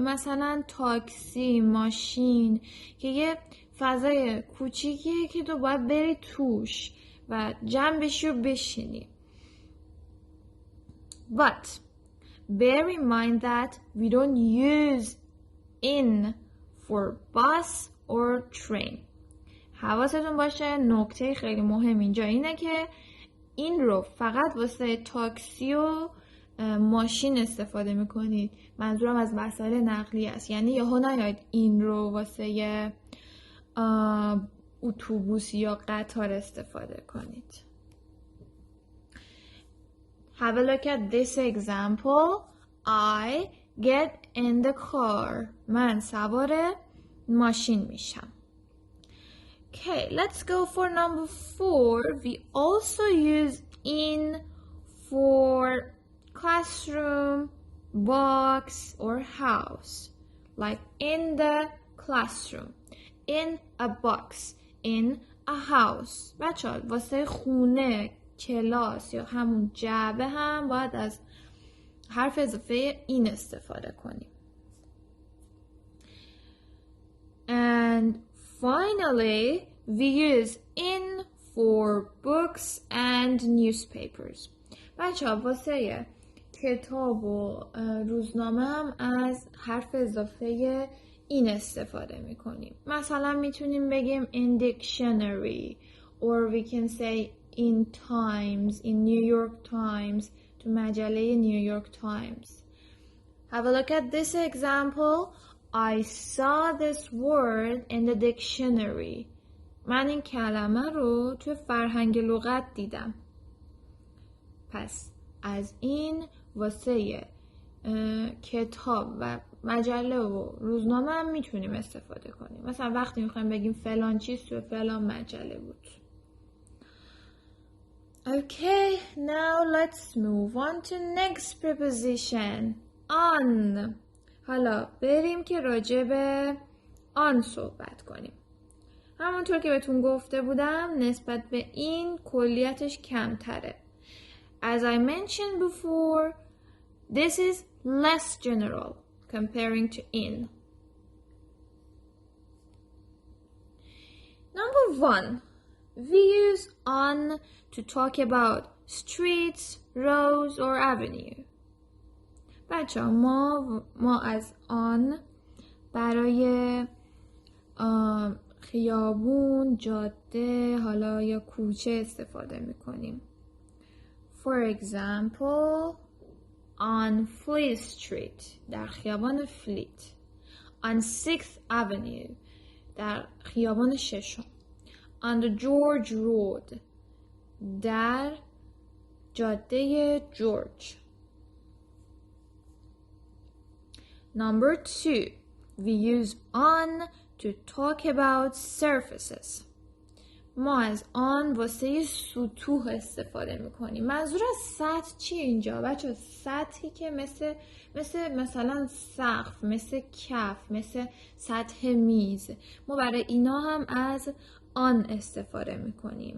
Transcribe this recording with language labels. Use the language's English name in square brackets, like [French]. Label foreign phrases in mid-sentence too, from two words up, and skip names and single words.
[Persian] مثلا تاکسی، ماشین که یه فضای کوچیکیه که تو باید بری توش و جمع بشی و بشینی. [English] But bear in mind that we don't use in for bus or train. [Persian] حواستون باشه نکته خیلی مهم اینجا اینه که این رو فقط واسه تاکسی و ماشین استفاده میکنید. منظورم از وسایل نقلیه است. یعنی یهو نیاید این رو واسه اتوبوس یا قطار استفاده کنید. [English] Have a look at this example. I get in the car. [Persian] من سوار ماشین میشم. [English] Okay, let's go for number 4. We also use in for classroom, box or house. Like in the classroom, in a box, in a house. [Persian] بچه‌ها واسه خونه، کلاس یا همون جعبه هم باید از حرف اضافه این استفاده کنیم. [English] And finally, we use in for books and newspapers. [Persian] بچه‌ها واسه کتاب و روزنامه هم از حرف اضافه این استفاده میکنیم. مثلا میتونیم بگیم [English] in dictionary or we can say in Times, in New York Times, [Persian] تو مجله New York Times. [English] Have a look at this example. I saw this word in the dictionary. [Persian] من این کلمه رو توی فرهنگ لغت دیدم. پس از این واسه کتاب و مجله و روزنامه هم میتونیم استفاده کنیم. مثلا وقتی میخوایم بگیم فلان چیز تو فلان مجله بود. [English] Okay, now let's move on to next preposition. On. [Persian] حالا بریم که راجع به آن صحبت کنیم. همونطور که بهتون گفته بودم نسبت به این کلیتش کمتره. [English] As I mentioned before, this is less general comparing to in. Number 1, we use on to talk about streets, roads or avenue. [Persian] بچه ما از آن برای خیابون، جاده، حالا یا کوچه استفاده میکنیم. [English] For example, on Fleet Street, [Persian] در خیابان فلیت. [English] On 6th Avenue, [Persian] در خیابان ششم. [English] On the George Road, [Persian] در جاده جورج. [English] Number 2, we use on to talk about surfaces. [Persian] ما از آن واسه سطوح استفاده میکنیم. منظور از سطح چیه اینجا؟ بچه سطحی که مثلا سقف، مثل کف، مثل سطح میز. ما برای اینا هم از آن استفاده میکنیم.